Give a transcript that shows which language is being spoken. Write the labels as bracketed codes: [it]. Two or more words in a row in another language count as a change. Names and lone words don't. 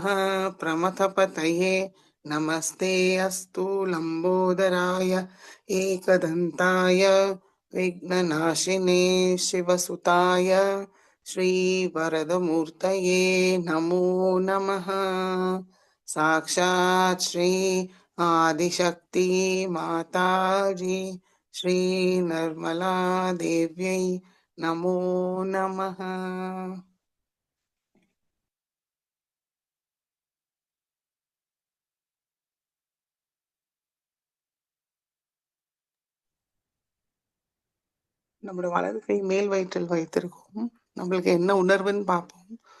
[sa] प्रमथपतये नमस्ते अस्तु लम्बोदराय एकदन्ताय विघ्ननाशिने शिवसुताय श्रीवरदमूर्तये नमो नमः साक्षात् श्री आदिशक्ति माताजी श्री निर्मला देव्यै नमो नमः [ta] நம்மளோட வலது கை மேல் வயிற்றில் வைத்திருக்கோம் நம்மளுக்கு என்ன உணர்வுன்னு பார்ப்போம்